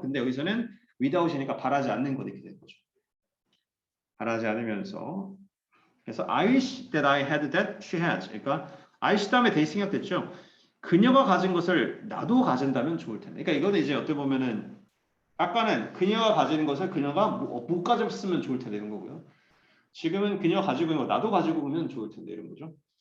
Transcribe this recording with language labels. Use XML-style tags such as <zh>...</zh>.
<ko>근데 여기서는 without이니까 바라지 않는 것 이렇게 되는 거죠. 바라지 않으면서 그래서</ko> <en>I wish that I had that she has.</en> <ko>그러니까</ko> <en>I wish</en> <ko>다음에 they 생략됐죠. 그녀가 가진 것을 나도 가진다면 좋을 텐데. 그러니까 이거는 이제 어떻게 보면은 아까는 그녀가 가지는 것을 그녀가 못 가졌으면 좋을 텐데 이런 거고요. 지금은 그녀가 가지고 있는 거 나도 가지고 오면 좋을 텐데 이런 거죠.</ko>